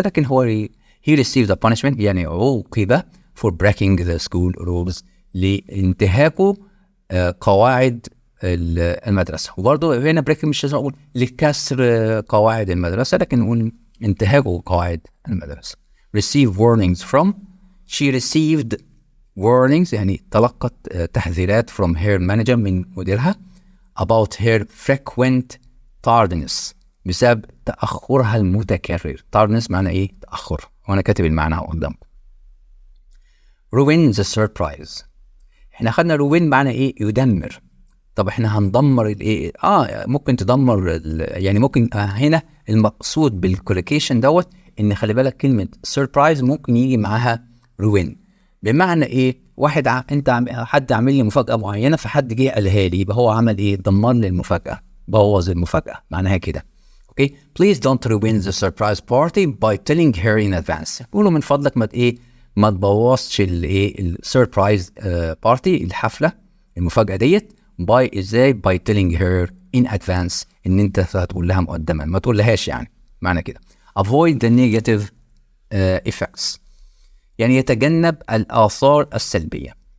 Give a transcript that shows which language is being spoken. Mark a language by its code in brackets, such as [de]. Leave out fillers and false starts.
[ar] لكن هو [en] he received a punishment [ar] يعني عوقب [en] for breaking the school rules [ar] لانتهاكه قواعد المدرسة. وبرضه هنا breaking مش لازم اقول لكسر قواعد المدرسة، لكن نقول انتهاكه قواعد المدرسة. [en] receive warnings from. she received warnings [ar] يعني تلقت تحذيرات [en] from her manager [ar] من مديرها [en] about her frequent tardiness [ar] بسبب تأخرها المتكرر. tardiness معنى ايه؟ تأخر، وانا كاتب المعنى قدامكم. [en] ruin the surprise. [ar] احنا خدنا ruin معنى ايه؟ يدمر. طب احنا هندمر الايه؟ ممكن تدمر يعني ممكن هنا المقصود بالكوليكيشن دوت ان خلي بالك كلمة surprise ممكن يجي معاها ruin. بمعنى ايه؟ حد عامل لي مفاجأة معينة فحد جه قالها لي، يبقى هو عمل ايه؟ دمر لي المفاجأة، بوظ المفاجأة، معناها كده. [en] Okay? please don't ruin the surprise party by telling her in advance. [ar] قولوا من فضلك ما تبوظش السربرايز بارتي، الحفلة المفاجأة ديت، by ازاي [en] by telling her in advance [ar] ان انت هتقول لها مقدما، ما تقول لهاش يعني معنى كده. [en] avoid the negative effects [ar] يعني يتجنب الآثار السلبية.